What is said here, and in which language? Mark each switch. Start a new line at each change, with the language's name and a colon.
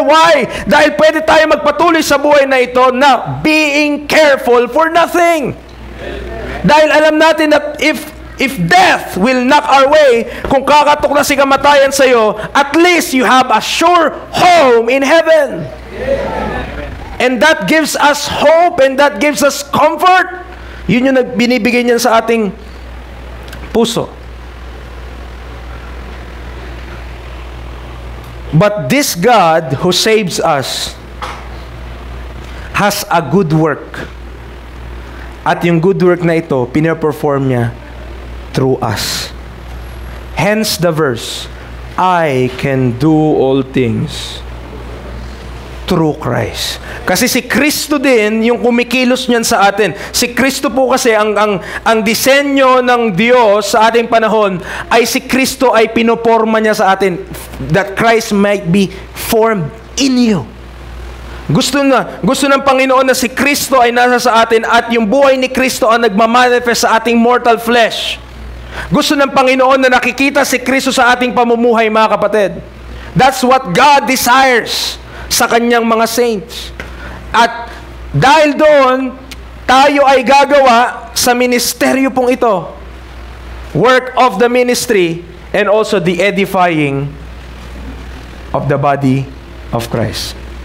Filipino: Why? Dahil pwede tayo magpatuloy sa buhay na ito na
English: being careful for nothing.
Filipino: Dahil alam natin
English: that if death will knock our way,
Filipino: kung kakatok na si kamatayan sa iyo,
English: at least you have a sure home in heaven. And that gives us hope and that gives us comfort.
Filipino: Yun yung binibigay niyan sa ating puso.
English: But this God who saves us has a good work.
Filipino: At yung good work na ito, pinaperform niya through us.
English: Hence the verse, I can do all things through Christ.
Filipino: Kasi si Kristo din yung kumikilos niyan sa atin. Si Kristo po kasi ang disenyo ng Diyos sa ating panahon ay si Kristo ay pinoporma niya sa atin
English: that Christ might be formed in you.
Filipino: Gusto ng Panginoon na si Kristo ay nasa sa atin at yung buhay ni Kristo ang nagmamanifest sa ating mortal flesh. Gusto ng Panginoon na nakikita si Kristo sa ating pamumuhay, mga kapatid.
English: That's what God desires
Filipino: sa kanyang mga
English: saints.
Filipino: At dahil doon, tayo ay gagawa sa ministeryo pong ito.
English: Work of the ministry and also the edifying of the body of Christ.